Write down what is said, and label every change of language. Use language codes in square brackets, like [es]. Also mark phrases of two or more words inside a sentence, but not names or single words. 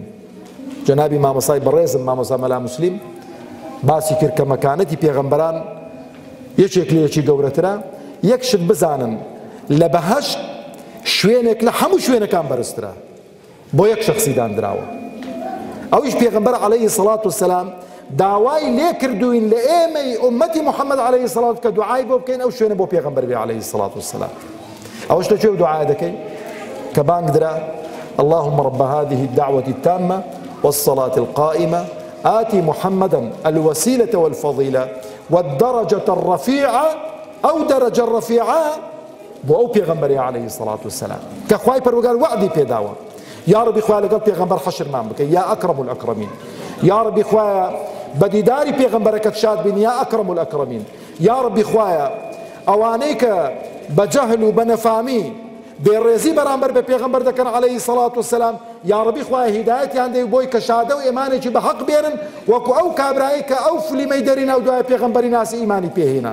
[ckb] جەنابی مامۆسای بەڕێزم مامۆسا مەلا موسلیم باسی کرد کە مەکانەتی پێغەمبەران یەکێک لە یەکی گەورەترە یەک شت بزانن لە بەهەشت شوێنێک لە هەموو شوێنەکان بەرزترە بۆ یەک شەخسی دانراوە ئەویش پێغەمبەر [ar] عەلەیهی سەڵات وسەلام [ckb] داوای لێ کردوین لە ئێمەی ئومەتی محەممەد [ar] عەلەیهی سەڵات [ckb] کە دوعای بۆ بکەین ئەو شوێنە بۆ پێغەمبەر بێ [ar] عەلەیهی سەڵات وسەلام. [ckb] ئەوەش لە کوێ دوعای دەکەین کە بانگ درا [ar] اللهم رب هذه الدعوة التامة والصلاة القائمة آتي محمدا الوسيلة والفضيلة والدرجة الرفيعة أو درجة الرفيعة [ckb] بۆ ئەو پێغەمبەری [ar] عەلەیهی سەڵات وسەلام [ckb] کە خوای پەروەردگار وعدی پێداوە [ar] یا ڕەبی [ckb] خوای لەگەڵ پێغەمبەر حەشرمان بکە [ar] یا ئەکرەم الئەکرەمین یا ڕەبی [ckb] خوایە بەدیداری پێغەمبەرەکەت شاد بین [ar] یا ئەکرەم الئەکرەمین یا ڕەبی [ckb] خوایە ئەوانەی کە بە جەهل و بە نەفامی بێڕێزی بەرامبەر بە پێغەمبەر دەکەن [ar] عەلەیهی سەڵات وسەلام یا ڕەبی [ckb] خوایە هیدایەتیان دەی بۆی کە شادە و ئێمانێکی بە حەق بێنن وەکو ئەو کابرایی کە ئەو فلیمەی دەرینە و دوای پێغەمبەری ناسی ئیمانی پێهێنا.